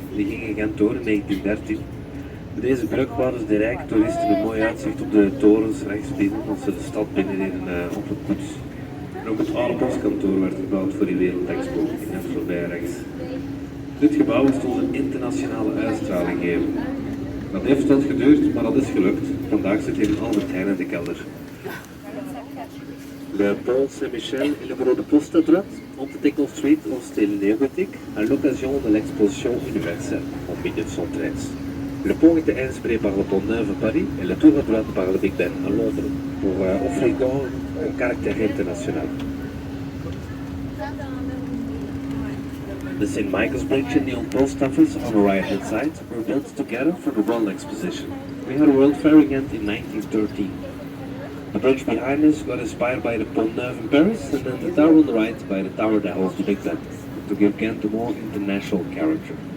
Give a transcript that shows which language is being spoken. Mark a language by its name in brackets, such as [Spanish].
[Dutch] Die ging in Gent door in 1913. Met deze brug hadden de rijke toeristen een mooi uitzicht op de torens rechts binnen, als ze de stad binnenreden op een koets. En ook het oude postkantoor werd gebouwd voor die Wereldexpo, in het voorbij rechts. Dit gebouw is ons een internationale uitstraling geven. Dat heeft wat geduurd, maar dat is gelukt. Vandaag zit hier een Albert Heijn in de kelder. [French] Le pont Saint-Michel et le bureau de poste à droite ont été construits au style néogothique à l'occasion de l'exposition universelle en 1913. Le pont était inspiré par le pont Neuf à Paris et le tour à droite par le Big Ben à Londres pour offrir donc un caractère international. [English] The St. Michael's Bridge and the old post office on the right hand side were built together for the World Exposition. We had a World Fair in Ghent in 1913. The bridge behind us got inspired by the Pont Neuf in Paris, and then the tower on the right by the tower that holds the Big Ben, to give Ghent a more international character.